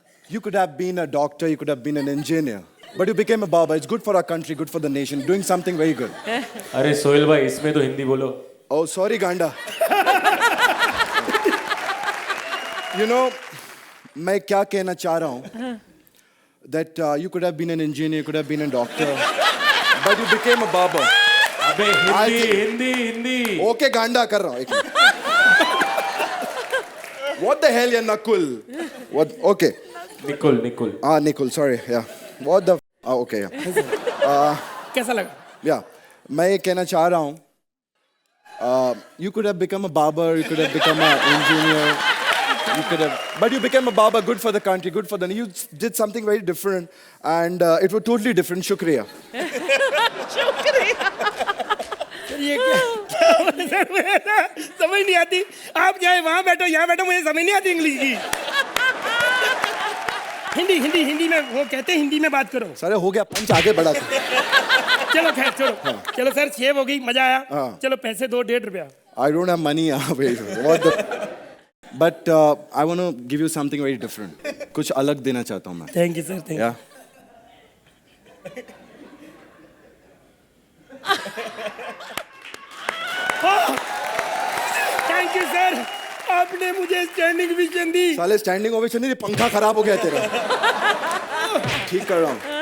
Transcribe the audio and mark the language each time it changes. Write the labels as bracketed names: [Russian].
[English] You could have been a doctor, you could have been an engineer, but you became a barber. It's good for our country, good for the nation, doing something very good. [Hindi] अरे सोहेल भाई इसमें तो हिंदी बोलो. [English] Oh, sorry, Ganda. You know, [Hindi] मैं क्या कहना चाह रहा हूँ? [English] That you could have been an engineer, you could have been a doctor, but you became a barber. [Hindi] अबे हिंदी. Okay, Ganda कर रहा हूँ. एक minute. [English] What the hell, ya Nakul? What? Okay. [Hindi] Nikul. [English] Nikul. Sorry. Yeah. What the? Okay. Yeah. [Hindi] कैसा लगा? Yeah. मैं ये कहना चाह रहा हूँ. [English] You could have become a barber. You could have become an engineer. You could have, but you became a barber. Good for the country. Good for the. You did something very different, and it was totally different. [Hindi] Shukriya. ये क्या sir, मुझे ना समझ नहीं आती, आप चाहे वहां बैठो यहाँ बैठो, मुझे समझ नहीं आती इंग्लिश की। हिंदी में वो कहते हैं, हिंदी में बात करो। सर हो गया पंच, आगे बढ़ा. चलो खैर छोड़ो, चलो सर शेव हो गई, मजा आया। चलो पैसे दो, 1.5 रुपया। [English] I don't have money. What the? But I want to give you something very different. [Hindi] कुछ अलग देना चाहता हूँ मैं. [English] Thank you sir, thank you. Yeah. Thank you sir, [Hindi] आपने मुझे स्टैंडिंग विजन दी। साले स्टैंडिंग ओवेशन नहीं, पंखा खराब हो गया तेरा. ठीक कर रहा हूँ.